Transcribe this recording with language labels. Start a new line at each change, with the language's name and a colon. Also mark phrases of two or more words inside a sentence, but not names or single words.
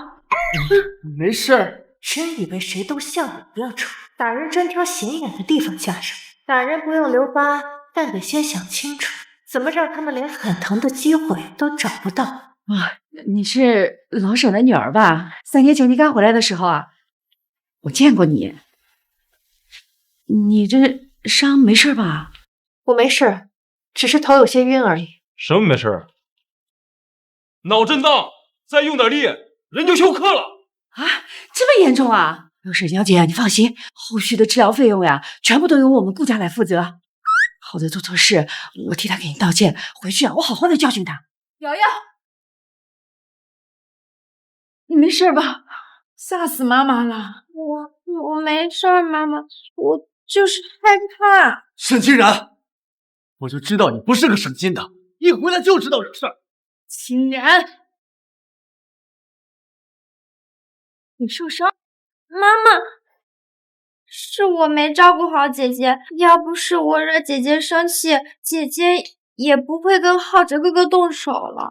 Chinese: 沒事。真以為誰都像你一樣醜，打人專挑顯眼的地方下手，打人不用留疤，但得先想清楚，怎麼讓他們連喊疼的機會都找不到。啊，你是老沈的女兒吧？3年前你剛回來的時候啊，我見過你。你這傷沒事吧？我沒事，只是頭有些暈而已。什麼沒事？腦震盪，再用點力，人就休克了。啊，這麼嚴重啊？沈小姐，你放心，後續的治療費用呀，全部都由我們顧家來負責。浩哲做錯事，我替他給你道歉，回去啊，我好好的教訓他。瑤瑤，你沒事吧？嚇死媽媽了。我沒事，媽媽，我就是害怕。沈清然，我就知道你不是個省心的，一回來就知道惹事兒。清然，你受傷？媽媽，是我沒照顧好姐姐，要不是我惹姐姐生氣，姐姐也不會跟浩哲哥哥動手了。